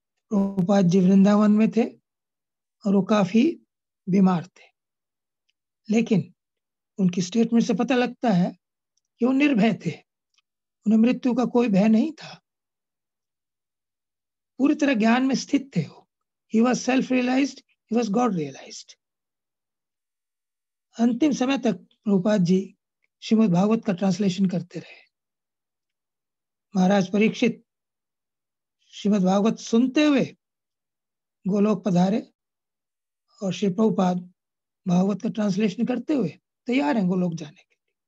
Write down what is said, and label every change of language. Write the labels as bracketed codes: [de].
[hi] प्रभुपाद जी वृंदावन में थे और वो काफी बीमार थे, लेकिन उनकी स्टेटमेंट से पता लगता है कि वो निर्भय थे। उन्हें मृत्यु का कोई भय नहीं था। पूरी तरह ज्ञान में स्थित थे वो। [en] He was self-realized, he was God-realized. [hi] अंतिम समय तक प्रभुपाद जी श्रीमद् भागवत का ट्रांसलेशन करते रहे। महाराज परीक्षित श्रीमद् भागवत सुनते हुए गोलोक पधारे और श्री प्रभुपाद भागवत का ट्रांसलेशन करते हुए तैयार हैं गोलोक जाने के लिए।